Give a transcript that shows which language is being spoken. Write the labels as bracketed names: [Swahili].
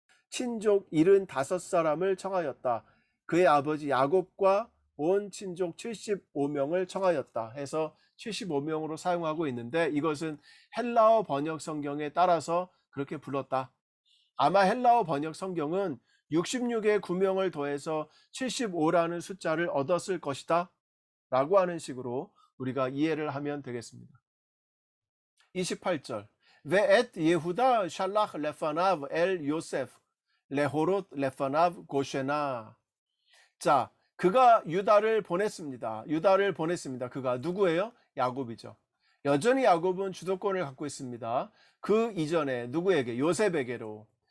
[Korean] 친족 75사람을 청하였다. 그의 아버지 야곱과 온 친족 75명을 청하였다 해서 75명으로 사용하고 있는데, 이것은 헬라어 번역 성경에 따라서 그렇게 불렀다. 아마 헬라어 번역 성경은 66에 9명을 더해서 75라는 숫자를 얻었을 것이다 라고 하는 식으로 우리가 이해를 하면 되겠습니다. [Hebrew] 28절 ואת יהודה שלח לפניו אל יוסף להורות לפניו גושנה. [Korean] 자, 그가 유다를 보냈습니다. 그가 누구예요? 야곱이죠. 여전히 야곱은 주도권을 갖고 있습니다. 그 이전에 누구에게? 요셉에게로.